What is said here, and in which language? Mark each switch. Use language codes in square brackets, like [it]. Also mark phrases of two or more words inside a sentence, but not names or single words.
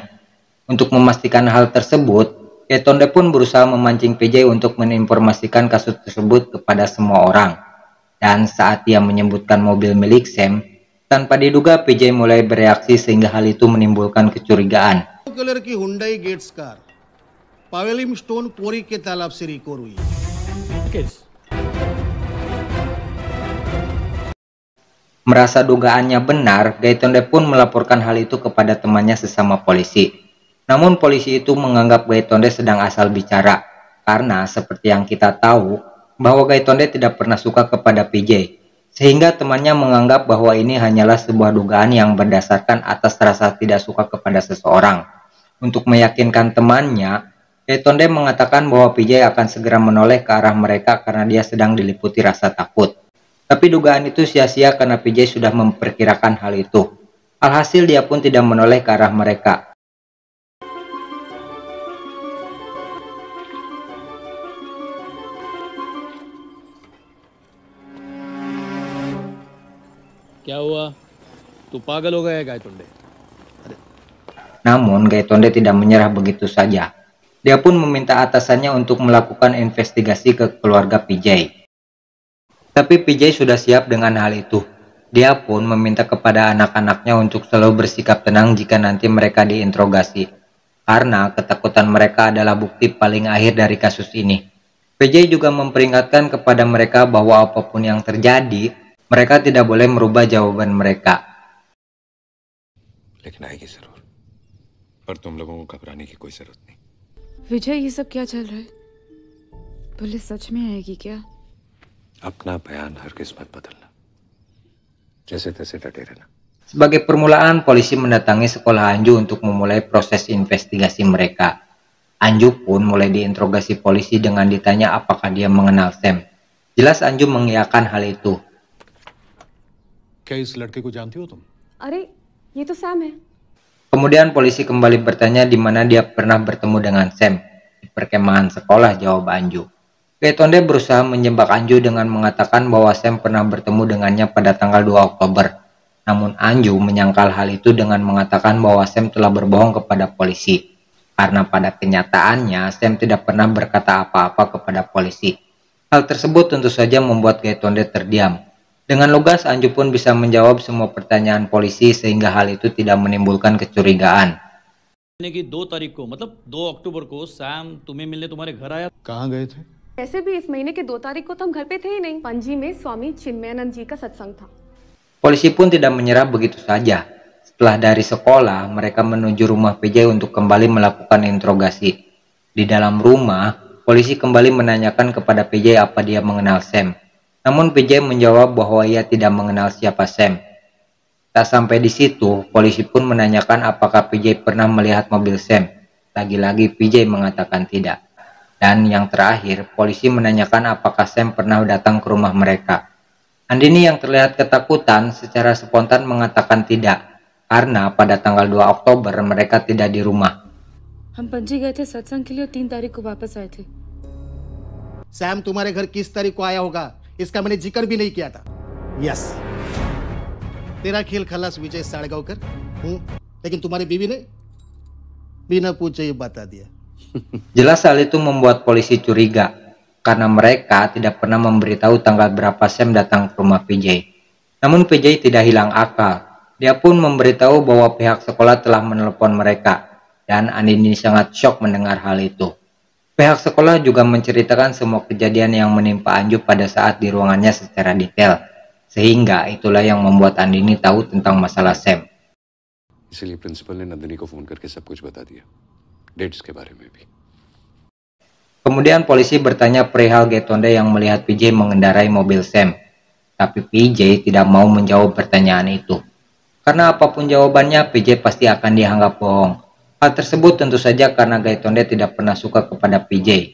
[id] Untuk memastikan hal tersebut, Gaitonde pun berusaha memancing PJ untuk menginformasikan kasus tersebut kepada semua orang. Dan saat dia menyebutkan mobil milik Sam, tanpa diduga PJ mulai bereaksi sehingga hal itu menimbulkan kecurigaan. [hi] कलर की हुंडई गेट्स कार पावेलिंग स्टोन क्वारी के तालाब से रिकवर हुई। [id] Merasa dugaannya benar, Gaitonde pun melaporkan hal itu kepada temannya sesama polisi. Namun polisi itu menganggap Gaitonde sedang asal bicara, karena seperti yang kita tahu, bahwa Gaitonde tidak pernah suka kepada PJ. Sehingga temannya menganggap bahwa ini hanyalah sebuah dugaan yang berdasarkan atas rasa tidak suka kepada seseorang. Untuk meyakinkan temannya, Gaitonde mengatakan bahwa PJ akan segera menoleh ke arah mereka karena dia sedang diliputi rasa takut. Tapi dugaan itu sia-sia karena PJ sudah memperkirakan hal itu. Alhasil dia pun tidak menoleh ke arah mereka. [hi] क्या हुआ? तू पागल हो गया है गायतुंडे? [id] Namun Gaitonde tidak menyerah begitu saja. Dia pun meminta atasannya untuk melakukan investigasi ke keluarga PJ. Tapi PJ sudah siap dengan hal itu. Dia pun meminta kepada anak-anaknya untuk selalu bersikap tenang jika nanti mereka diinterogasi. Karena ketakutan mereka adalah bukti paling akhir dari kasus ini. PJ juga memperingatkan kepada mereka bahwa apapun yang terjadi, mereka tidak boleh merubah jawaban mereka. [hi] लेकिन आएगी जरूर। पर तुम लोगों को घबराने की कोई जरूरत नहीं। विजय, ये सब क्या चल रहा है? पुलिस सच में आएगी क्या? अपना बयान हरगिज मत बदलना। जैसे तैसे डटे रहना। [id] Sebagai permulaan, polisi mendatangi sekolah Anju untuk memulai proses investigasi mereka. Anju pun mulai diinterogasi polisi dengan ditanya apakah dia mengenal Sam. Jelas Anju mengiyakan hal itu. [hi] क्या इस लड़के को जानती हो तुम? अरे ये तो सैम है। [id] Kemudian polisi kembali bertanya di mana dia pernah bertemu dengan Sam. Di perkemahan sekolah, jawab Anju. Gaitonde berusaha menjebak Anju dengan mengatakan bahwa Sam pernah bertemu dengannya pada tanggal 2 Oktober. Namun Anju menyangkal hal itu dengan mengatakan bahwa Sam telah berbohong kepada polisi. Karena pada kenyataannya Sam tidak pernah berkata apa-apa kepada polisi. Hal tersebut tentu saja membuat Gaitonde terdiam. Dengan lugas Anju pun bisa menjawab semua pertanyaan polisi sehingga hal itu tidak menimbulkan kecurigaan. [hi] कि 2 तारीख को मतलब 2 अक्टूबर को सैम तुम्हें मिलने तुम्हारे घर आया। कहाँ गए थे? ऐसे भी इस महीने के 2 तारीख को तो हम घर पे थे ही नहीं। पणजी में स्वामी चिन्मयानंद जी का सत्संग था। [id] Polisi pun tidak menyerah begitu saja. Setelah dari sekolah, mereka menuju rumah PJ untuk kembali melakukan interogasi. Di dalam rumah, polisi kembali menanyakan kepada PJ apa dia mengenal Sam. Namun PJ menjawab bahwa ia tidak mengenal siapa Sam. Tak sampai di situ, polisi pun menanyakan apakah PJ pernah melihat mobil Sam. Lagi-lagi PJ mengatakan tidak. Dan yang terakhir, polisi menanyakan apakah Sam pernah datang ke rumah mereka. Andini yang terlihat ketakutan secara spontan mengatakan tidak, karena pada tanggal 2 Oktober mereka tidak di rumah. [hi] हम पणजी गए थे सत्संग के लिए और 3 तारीख को वापस आए थे। सैम तुम्हारे घर किस तारीख को आया होगा इसका मैंने जिक्र भी नहीं किया था। यस, तेरा खेल खलास विजय साड़गांवकर। लेकिन तुम्हारी बीवी ने बिना पूछे ये बता दिया। [id] Jelas hal itu membuat polisi curiga, karena mereka tidak pernah memberitahu tanggal berapa Sam datang ke rumah PJ. Namun PJ tidak hilang akal. Dia pun memberitahu bahwa pihak sekolah telah menelepon mereka, dan Andini sangat syok mendengar hal itu. Pihak sekolah juga menceritakan semua kejadian yang menimpa Anju pada saat di ruangannya secara detail, sehingga itulah yang membuat Andini tahu tentang masalah Sam. [hi] इसलिए प्रिंसिपल ने नंदिनी को फोन करके सब कुछ बता दिया, डेट्स के बारे में भी। [id] Kemudian polisi bertanya perihal Gaitonde yang melihat PJ mengendarai mobil Sam. Tapi PJ tidak mau menjawab pertanyaan itu. Karena apapun jawabannya, PJ pasti akan dianggap bohong. Hal tersebut tentu saja karena Gaitonde tidak pernah suka kepada PJ.